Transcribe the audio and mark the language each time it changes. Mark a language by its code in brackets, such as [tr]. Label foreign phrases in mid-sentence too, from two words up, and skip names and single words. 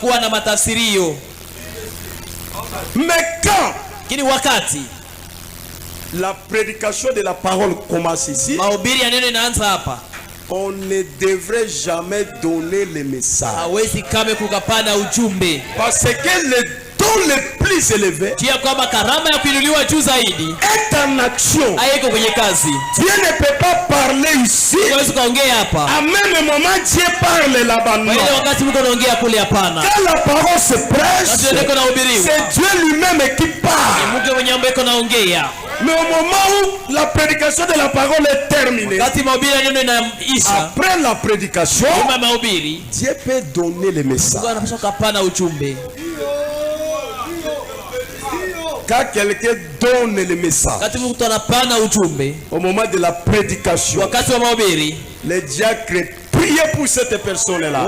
[fr] Mais quand la prédication de la parole commence ici, on ne devrait jamais donner le message. Parce que le don le plus élevé [sw] tia kwamba karama ya kuinuliwa juu zaidi [fr] est en action. [sw] haiko kwenye kazi. [fr] Dieu ne peut pas parler ici. [sw] Huwezi kuongea hapa. [fr] À même moment Dieu parle là-bas. [sw] Kwa ile wakati mko naongea kule hapana. [fr] Quand la parole se prêche, c'est Dieu lui-même qui parle. [sw] Mungu mwenyewe ambaye anaongea. [fr] Mais au moment où la prédication de la parole est terminée, après la prédication, Dieu peut donner le message. Quand quelqu'un donne le message, au moment de la prédication, les diacres priez pour cette personne-là.